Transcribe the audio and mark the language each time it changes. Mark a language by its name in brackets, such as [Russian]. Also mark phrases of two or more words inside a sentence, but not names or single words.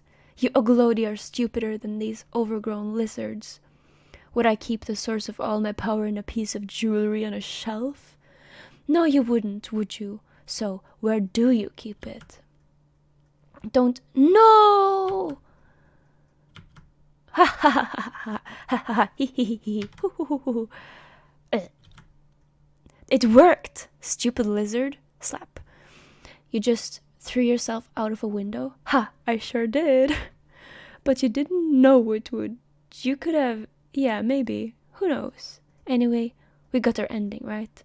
[English] You Oglodi are stupider than these overgrown lizards. Would I keep the source of all my power in a piece of jewelry on a shelf? No, you wouldn't, would you? So, where do you keep it? Don't. No! Ha ha ha ha ha ha ha hee hee hee hoo hoo hoo. It worked, stupid lizard. Slap. You just threw yourself out of a window? Ha, I sure did. But you didn't know it would. You could have. Yeah, maybe. Who knows? Anyway, we got our ending, right?